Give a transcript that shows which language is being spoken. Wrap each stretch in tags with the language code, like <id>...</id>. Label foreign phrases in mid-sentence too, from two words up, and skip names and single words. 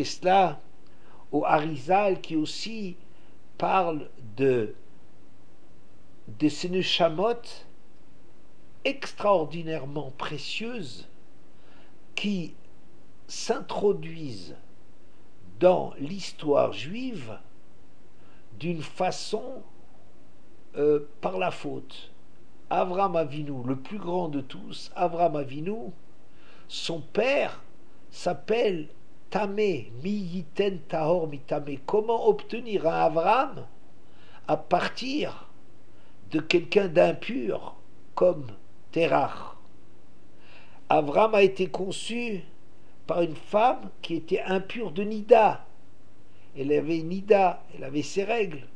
<fr>cela au Harizal, qui aussi parle de ces neshamot extraordinairement précieuses qui s'introduisent dans l'histoire juive d'une façon par la faute. Avram Avinu, le plus grand de tous, Avram Avinu, son père s'appelle Tamé,</fr> <he>מי יתן טהור מטמא.</he> <fr>Comment obtenir un Avram à partir de quelqu'un d'impur comme Terach? Avram a été conçu par une femme qui était impure de Nida. Elle avait Nida, elle avait ses règles.</fr>